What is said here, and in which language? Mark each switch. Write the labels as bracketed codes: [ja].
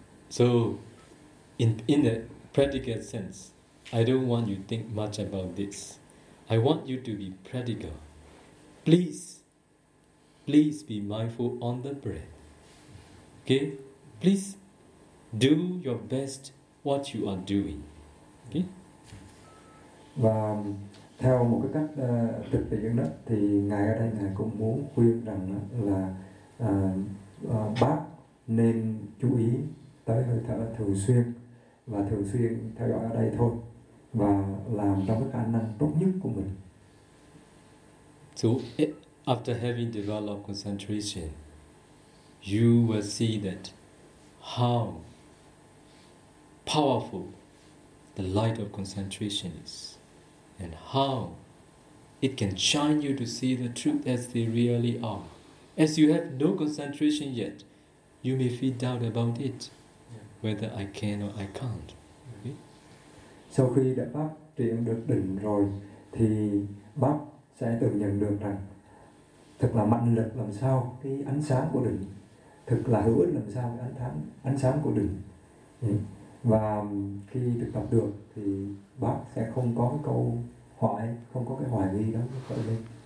[en] So, in the practical sense, I don't want you to think much about this. I want you to be practical. Please be mindful on the breath. Okay? Please do your best what you are doing. Okay? [vi] Và theo một cái cách thực tiễn đó, thì ngài ở đây ngài cũng muốn khuyên rằng là bác nên chú ý tới hơi thở thường xuyên và thường xuyên theo dõi ở đây thôi, và làm trong cái khả năng tốt nhất của mình. [en] So after having developed concentration, you will see that how powerful the light of concentration is and how it can shine you to see the truth as they really are. As you have no concentration yet, you may feel doubt about it, whether I can or I can't. Okay? [vi] Sau khi đã phát triển được định rồi, thì bác sẽ tự nhận được rằng thực là mạnh lực làm sao cái ánh sáng của định, thực là hữu ích làm sao cái ánh sáng của định. Và khi thực tập được thì bác sẽ không có cái câu hỏi, không có cái hoài nghi đó khởi lên.